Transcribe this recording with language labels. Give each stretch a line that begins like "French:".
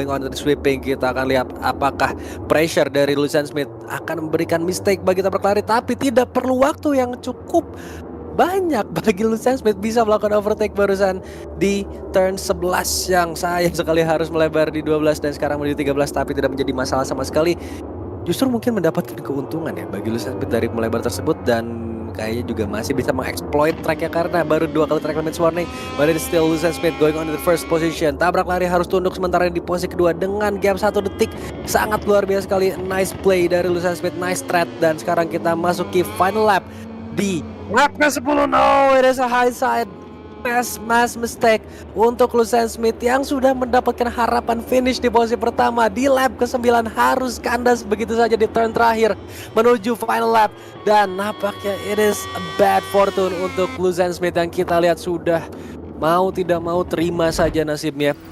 English: Going on to the sweeping,
Indonesian: kita akan lihat apakah pressure dari Lawson Smith akan memberikan mistake bagi tabrak lari, tapi tidak perlu waktu yang cukup banyak bagi Lawson Smith bisa melakukan overtake barusan di turn 11 yang sayang sekali harus melebar di 12 dan sekarang menuju 13, tapi tidak menjadi masalah sama sekali. Justru mungkin mendapatkan keuntungan ya bagi Lawson Smith dari melebar tersebut dan kayaknya juga masih bisa mengeksploit tracknya karena baru 2 kali track limits warning.
English: But it is still Lawson Smith going on to the first position.
Indonesian: Tabrak lari harus tunduk sementara di posisi kedua dengan gap 1 detik. Sangat luar biasa sekali.
English: Nice play
Indonesian: dari Lawson Smith, nice strat. Dan sekarang kita masuki final lap di lap ke-10.
English: No, it is a high side mass mistake
Indonesian: untuk Lawson Smith yang sudah mendapatkan harapan finish di posisi pertama di lap ke-9 harus kandas begitu saja di turn terakhir menuju final lap dan nampaknya
English: it is a bad fortune
Indonesian: untuk Lawson Smith yang kita lihat sudah mau tidak mau terima saja nasibnya.